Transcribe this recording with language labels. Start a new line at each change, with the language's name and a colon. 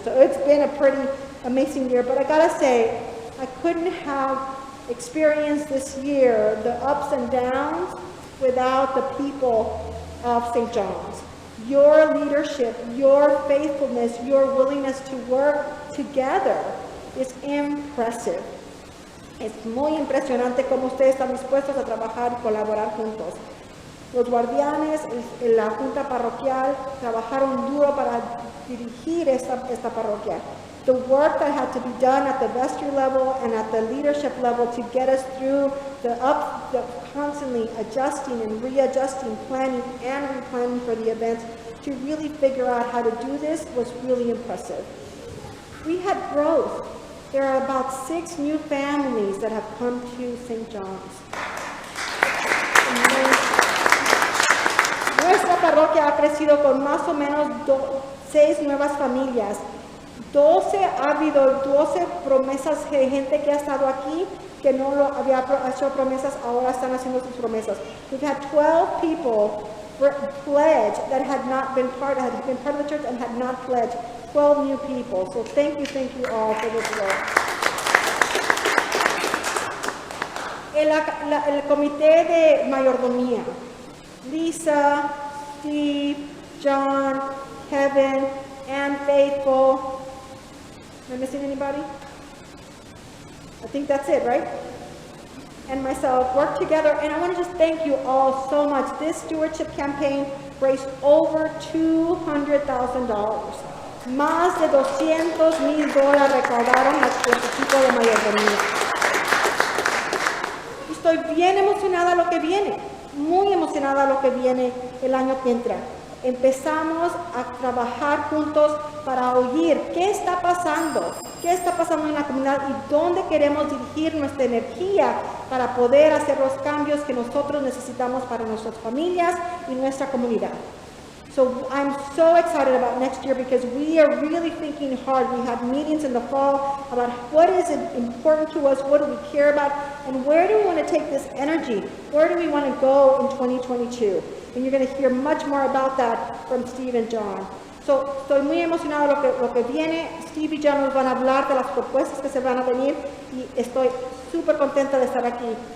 English: So it's been a pretty amazing year. But I gotta say, I couldn't have experienced this year, the ups and downs, without the people of St. John's. Your leadership, your faithfulness, your willingness to work together is impressive.
Spanish: Es muy impresionante cómo ustedes están dispuestos a trabajar y colaborar juntos. Los guardianes, la junta parroquial, trabajaron duro para dirigir esta parroquia.
English: The work that had to be done at the vestry level and at the leadership level to get us through the constantly adjusting and readjusting, planning and replanning for the events to really figure out how to do this was really impressive. We had growth. There are about 6 new families that have come to St. John's.
Spanish: Nuestra parroquia ha crecido con más o menos 6 nuevas familias. Ha habido 12 promesas de gente que ha estado aquí, que no había hecho promesas, ahora están haciendo sus promesas.
English: We've had 12 people pledge that had been part of the church and had not pledged. 12 new people. So thank you all for this work.
Spanish: El comité de mayordomía.
English: Lisa, Steve, John, Kevin, Ann Faithful. Am I missing anybody? I think that's it, right? And myself worked together, and I want to just thank you all so much. This stewardship campaign raised over $200,000.
Spanish: Más de $200,000 recaudaron los equipos de mayordomía. Estoy bien emocionada a lo que viene, muy emocionada a lo que viene el año que entra. Empezamos a trabajar juntos para oír qué está pasando en la comunidad y dónde queremos dirigir nuestra energía para poder hacer los cambios que nosotros necesitamos para nuestras familias y nuestra comunidad.
English: So I'm so excited about next year because we are really thinking hard. We have meetings in the fall about what is important to us, what do we care about, and where do we want to take this energy? Where do we want to go in 2022? And you're going to hear much more about that from Steve and John.
Spanish: So, estoy muy emocionada lo que viene. Steve y John nos van a hablar de las propuestas que se van a venir y estoy súper contenta de estar aquí.